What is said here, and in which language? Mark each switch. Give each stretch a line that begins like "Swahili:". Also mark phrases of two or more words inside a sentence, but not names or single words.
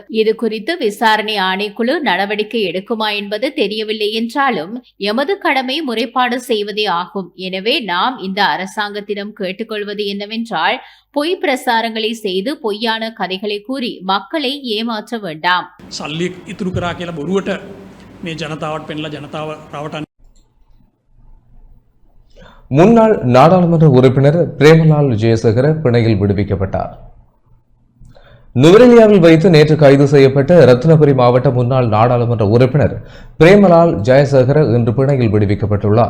Tamil: இது குறித்து விசாரணை ஆணைக்குழு நடவடிக்கை எடுக்குமா என்பது தெரியவில்லை என்றாலும் எமது கடமை முறைப்பாடு செய்வதே ஆகும். எனவே நாம் இந்த அரசாங்கத்திடம் கேட்டுக்கொள்வது என்னவென்றால் பொய் பிரசாரங்களை செய்து பொய்யான கதைகளை கூறி மக்களை ஏமாற்ற வேண்டாம்.
Sinhala: සල්ලි ඉතුරු කරා කියලා බොරුවට මේ ජනතාවට පෙන්ලා ජනතාව රවටන්න.
Tamil: முன்னாள் நாடாளுமன்ற உறுப்பினர் பிரேமலால் ஜெயசேகர பிணையில் விடுவிக்கப்பட்டார். நுவரெலியாவில் வைத்து நேற்று கைது செய்யப்பட்ட ரத்னபுரி மாவட்ட முன்னாள் நாடாளுமன்ற உறுப்பினர் பிரேமலால் ஜெயசேகர இன்று பிணையில் விடுவிக்கப்பட்டுள்ளார்.